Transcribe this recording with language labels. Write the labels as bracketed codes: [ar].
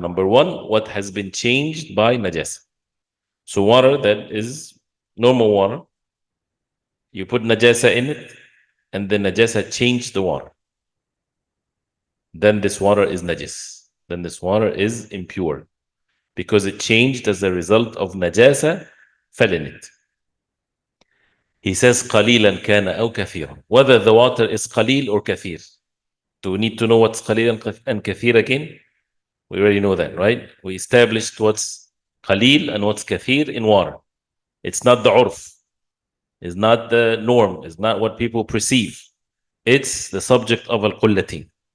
[en] Number one, what has been changed by najasa. So water that is normal water, you put najasa in it, and the najasa changed the water. Then this water is najis. Then this water is impure, because it changed as a result of najasa fell in it. He says [ar] قليلا كان أو كثيرا. [en] Whether the water is qalil or kathir. Do we need to know what's qalil and kathir again? We already know that, right? We established what's qalil and what's kathir in water. It's not the urf. It's not the norm. It's not what people perceive. It's the subject of al-qullatin.